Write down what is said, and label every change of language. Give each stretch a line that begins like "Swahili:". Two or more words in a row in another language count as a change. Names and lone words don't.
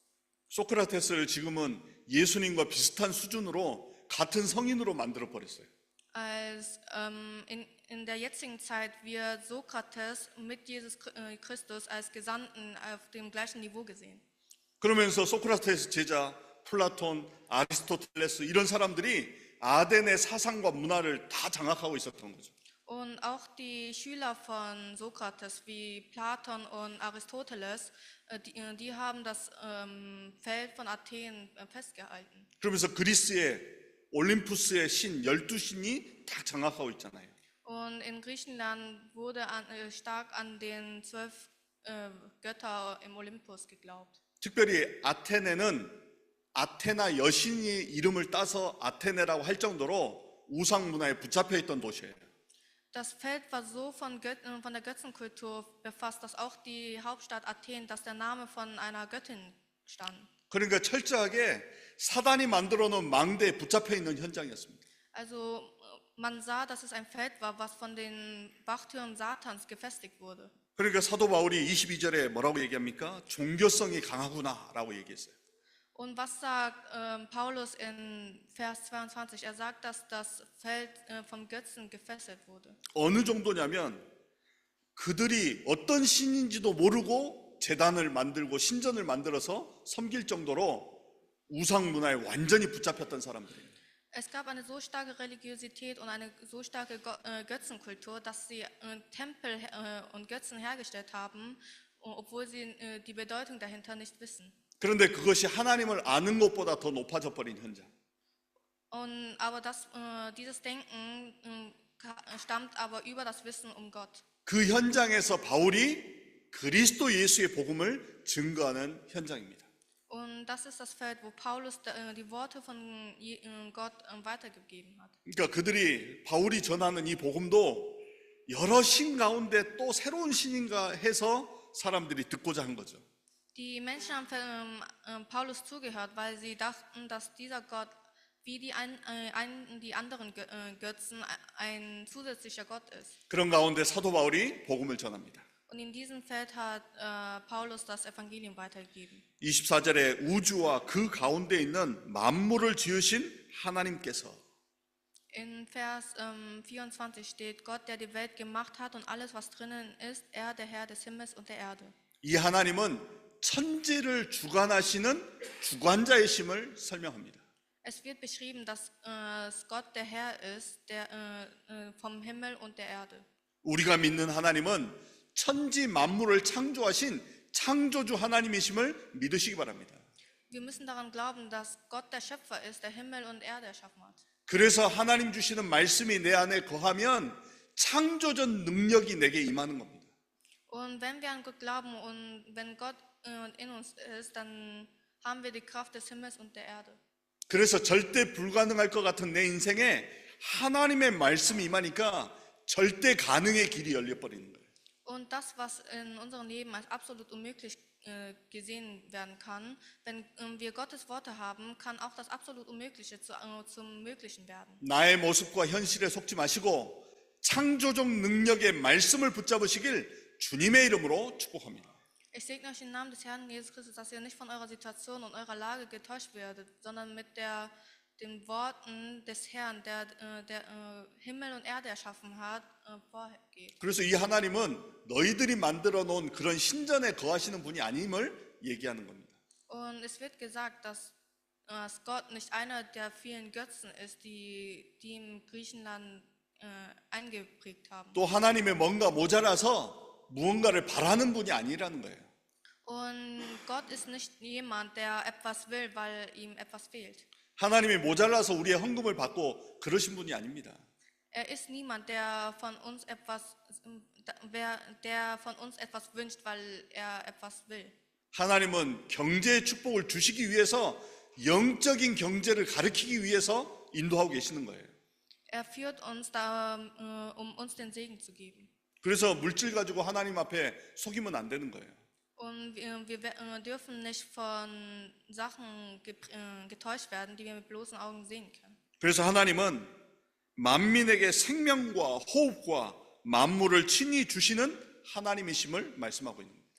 Korean: 소크라테스를 지금은 예수님과 비슷한 수준으로 같은 성인으로 만들어 버렸어요.
German: Als in der jetzigen Zeit wird Sokrates mit Jesus Christus als Gesandten auf dem gleichen Niveau gesehen.
Korean: 그러면서 소크라테스 제자, 플라톤, 아리스토텔레스 이런 사람들이 아덴의 사상과 문화를 다 장악하고 있었던 거죠.
German: Und auch die Schüler von Sokrates wie Platon und Aristoteles, die haben das Feld von Athen festgehalten.
Korean: 그러면서 그리스의 올림푸스의 신 12신이 다 장악하고 있잖아요.
German: Und in Griechenland wurde stark an den 12 Götter im Olympus geglaubt.
Korean: 특별히 아테네는 아테나 여신이 이름을 따서 아테네라고 할 정도로 우상 문화에 붙잡혀 있던 도시예요.
German: Das Feld war so von der Götzenkultur befasst, dass auch die Hauptstadt Athen, dass der Name von einer Göttin stand.
Korean: 그러니까 철저하게 사단이 만들어 놓은 망대에 붙잡혀 있는 현장이었습니다.
German: Also man sah, dass es ein Feld war, was von den Wachtürmen Satans gefestigt wurde.
Korean: 그러니까 사도 바울이 22절에 뭐라고 얘기합니까? 종교성이 강하구나라고 얘기했어요.
German: Und was sagt Paulus in Vers 22? Er sagt, dass das Feld vom Götzen gefesselt wurde.
Korean: 어느 정도냐면 그들이 어떤 신인지도 모르고 제단을 만들고 신전을 만들어서 섬길 정도로 우상 문화에 완전히 붙잡혔던 사람들이에요.
German: Es gab eine so starke Religiosität und eine so starke Götzenkultur, dass sie Tempel und Götzen hergestellt haben, obwohl sie die Bedeutung dahinter nicht wissen.
Korean: 그런데 그것이 하나님을 아는 것보다 더 높아져 버린 현장.
German: Aber dieses Denken stammt aber über das Wissen um Gott.
Korean: 그 현장에서 바울이 그리스도 예수의 복음을 증거하는 현장입니다.
German: Und das ist das Feld, wo Paulus die Worte von Gott weitergegeben hat.
Korean: 그러니까 그들이 바울이 전하는 이 복음도 여러 신 가운데 또 새로운 신인가 해서 사람들이 듣고자 한 거죠.
German: Die Menschen haben Paulus zugehört, weil sie dachten, dass dieser Gott wie die anderen Götzen ein zusätzlicher Gott ist.
Korean: 그런 가운데 사도 바울이 복음을 전합니다.
German: Und in diesem Feld hat Paulus das Evangelium weitergegeben.
Korean: 24절에 우주와 그 가운데 있는 만물을 지으신 하나님께서
German: In Vers 24 steht, Gott, der die Welt gemacht hat und alles, was drinnen ist, er, der Herr des Himmels und der Erde.
Korean: 이 하나님은 천지를 주관하시는 주관자의 심을 설명합니다.
German: Es wird beschrieben, dass Gott der Herr ist, der vom Himmel und der Erde.
Korean: 우리가 믿는 하나님은 천지 만물을 창조하신 창조주 하나님이심을 믿으시기 바랍니다.
German: Wir müssen daran glauben, dass Gott der Schöpfer ist, der Himmel und Erde erschaffen hat.
Korean: 그래서 하나님 주시는 말씀이 내 안에 거하면 창조적 능력이 내게 임하는 겁니다.
German: Und wenn wir an Gott glauben und wenn Gott in uns ist, dann haben wir die Kraft des Himmels und der Erde.
Korean: 그래서 절대 불가능할 것 같은 내 인생에 하나님의 말씀이 임하니까 절대 가능의 길이 열려버리는 거예요.
German: Und das, was in unserem Leben als absolut unmöglich gesehen werden kann, wenn wir Gottes Worte haben, kann auch das absolut Unmögliche zum Möglichen werden.
Korean: 나의 모습과 현실에 속지 마시고 창조적 능력의 말씀을 붙잡으시길 주님의 이름으로 축복합니다.
German: Ich segne euch im Namen des Herrn Jesus Christus, dass ihr nicht von eurer Situation und eurer Lage getäuscht werdet, sondern mit den Worten des Herrn, der Himmel und Erde erschaffen hat, vorgeht.
Korean: 그래서 이 하나님은 너희들이 만들어 놓은 그런 신전에 거하시는 분이 아님을 얘기하는 겁니다.
German: Und es wird gesagt, dass Gott nicht einer der vielen Götzen ist, die im Griechenland eingeprägt haben.
Korean: 또 하나님의 뭔가 모자라서 무언가를 바라는 분이 아니라는 거예요.
German: Und Gott ist nicht jemand, der etwas will, weil ihm etwas fehlt.
Korean: 하나님이 모자라서 우리의 헌금을 받고 그러신 분이 아닙니다.
German: Er ist niemand, der von uns etwas wünscht, weil er etwas will.
Korean: 하나님은 경제의 축복을 주시기 위해서 영적인 경제를 가르치기 위해서 인도하고 계시는 거예요.
German: Er führt uns da, uns den Segen zu geben.
Korean: 그래서 물질 가지고 하나님 앞에 속이면 안 되는 거예요.
German: Und wir dürfen nicht von Sachen getäuscht werden, die wir mit bloßen Augen sehen können.
Korean: 그래서 하나님은 만민에게 생명과 호흡과 만물을 친히 주시는 하나님이심을 말씀하고 있는 거예요.